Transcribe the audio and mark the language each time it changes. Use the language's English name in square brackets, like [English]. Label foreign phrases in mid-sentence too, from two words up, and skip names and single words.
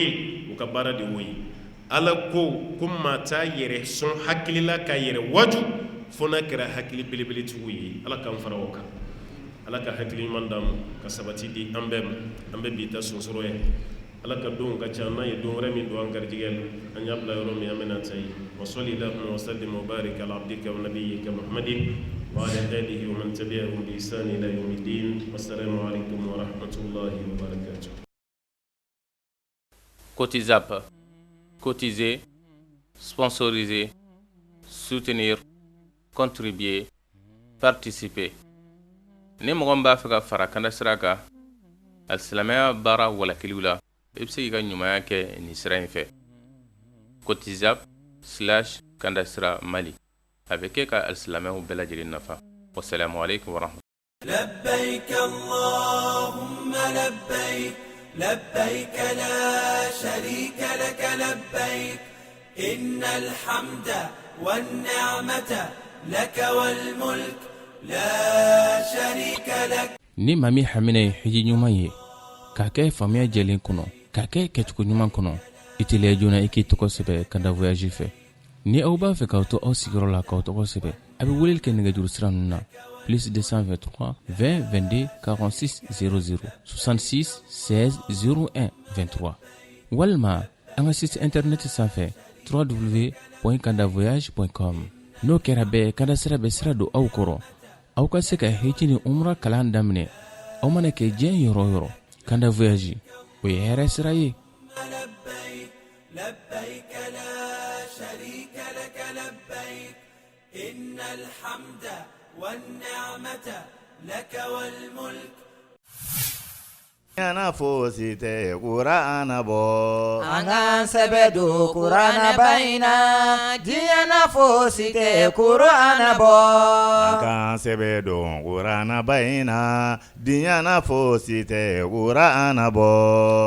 [Bambara] ye u ka baara de y'o ye ala ko maa t'a yɛrɛ sɔn hakili la k'a yɛrɛ waju fo n'a kɛra hakili belebeletigiw ye ala k'an fara o kan ala ka hakili ɲuman d'an ma ka sabati di an bɛɛ ma an bɛ bi ta sonsɔrɔ ye ala ka donw ka ca n'a ye don wɛrɛ min don an garijɛgɛ la an y'a bila yɔrɔ min an bɛna ta ye [Arabic] وصل اللهم وسلم وبارك على عبدك ونبيك محمد وعلى آله ومن تبعهم بإحسان إلى يوم الدين والسلام عليكم ورحمة الله وبركاته. [French] Cotisap, cotiser, sponsoriser, soutenir, contribuer, participer. [Bambara] Ni mɔgɔ min b'a fɛ ka fara kanda sira kan alisilamɛya baara walakiliw la i bɛ se k'i ka ɲumanya kɛ nin sira in fɛ cotisap/kanda sira mali a bɛ kɛ ka alisilamɛw bɛɛ lajɛlen nafa [Arabic] والسلام عليكم ورحمة الله لبيك اللهم لبيك لبيك لا شريك لك لبيك إن الحمد والنعمة لك والملك لا شريك لك. [Bambara] ni maa min hamina ye hiji ɲuman ye k'a kɛ faamuya jɛlen kɔnɔ k'a kɛ kɛcogo ɲuman kɔnɔ i teliya joona i k'i tɔgɔ sɛbɛ kanda voyage fɛ ni aw b'a fɛ k'aw to aw sigiyɔrɔ la k'aw tɔgɔ sɛbɛ a bɛ weleli kɛ nɛgɛjuru sira ninnu na plus 223 20 22 46 00 66 16 01 23 walima an ka [French] site internet [Bambara] sanfɛ www.kandavoyage.com n'o kɛra bɛɛ kanda sira bɛ sira don aw kɔrɔ aw ka se ka hiji ni umra kalan daminɛ aw mana kɛ diɲɛ yɔrɔ o yɔrɔ kanda voyage o ye hɛrɛ sira ye. [Arabic] لبيك لا شريك لك لبيك إن الحمد والنعمة لك والملك. Yana fosite Qur'ana bo Angan sebedu Qur'ana baina Diana fosite Qur'ana bo Angan sebedu Qur'ana baina Diana fosite Qur'ana bo